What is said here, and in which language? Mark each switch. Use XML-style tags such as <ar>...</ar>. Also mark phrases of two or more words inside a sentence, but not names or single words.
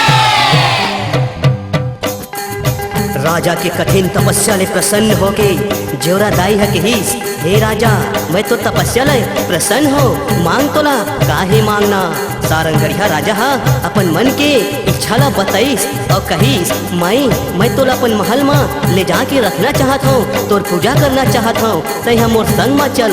<hne>राजा के कठिन तपस्या ले प्रसन्न होके जेवरा दाई है कहिस, हे राजा मैं तो तपस्या ले प्रसन्न हो मांग तोला काहे मांगना। सारंगढ़िया राजा हा अपन मन के इच्छा ला बताइस और कहिस मैं तोला अपन महल में ले जाके रखना चाहत हूँ तोर पूजा करना चाहत हूँ तई मोर संग में चल।</hne>